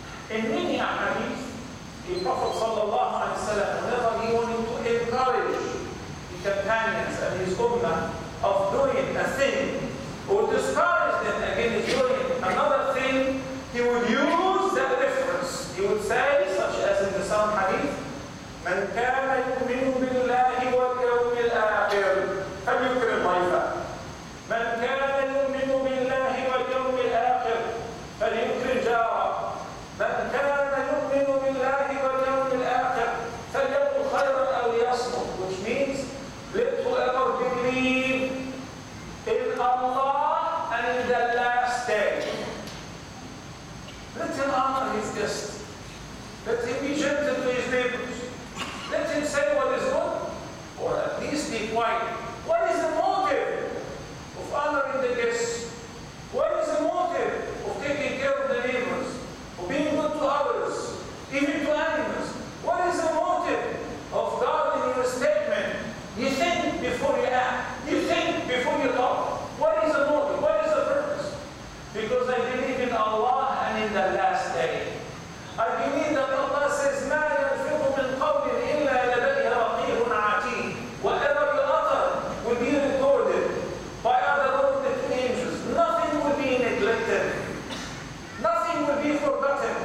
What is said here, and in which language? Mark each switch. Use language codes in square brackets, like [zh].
[en] In many hadith, the Prophet ﷺ, whenever he wanted to encourage the companions and his ummah of doing a thing, or discourage them against doing another thing, he would use that reference. He would say, such as in the Psalm hadith, [ar] من كان يؤمن بالله واليوم الآخر فليكرم ضيفه. من كان يؤمن بالله واليوم الآخر فليكرم جاره. من كان يؤمن بالله واليوم الآخر فليقل خيرا أو ليصمت. [en] Which means, let whoever believe in Allah and in the last day, let him honor his guest. Let him be gentle to his neighbors. Let him say what is good, or at least be quiet. What is the motive of honoring the guests? What is the motive of taking care of the neighbors, of being good to others, even to animals? What is the motive of guarding your statement? You think before you act. You think before you talk. What is the motive? What is the purpose? Because I believe in Allah and in the last day. I believe that Allah says, [ar] مَا يَلْفِظُ مِنْ قَوْلٍ إِلَّا لَدَيْهِ رَقِيبٌ عَتِيدٌ. [en] Whatever you utter will be recorded by other angels. Nothing will be neglected. Nothing will be forgotten.